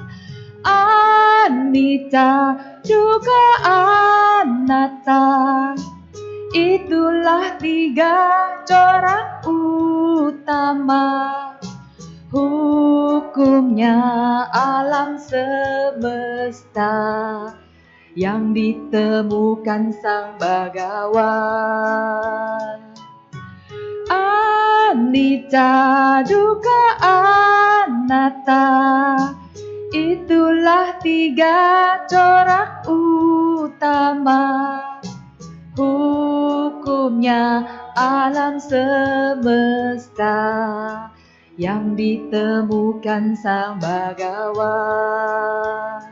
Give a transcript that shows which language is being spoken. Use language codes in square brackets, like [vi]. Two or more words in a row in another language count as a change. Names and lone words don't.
[id] Anicca juga anatta, itulah tiga corak utama hukumnya alam semesta yang ditemukan Sang Bhagawan. [pi] Anicca dukkha anatta, [id] itulah tiga corak utama hukumnya alam semesta yang ditemukan Sang Bhagawan.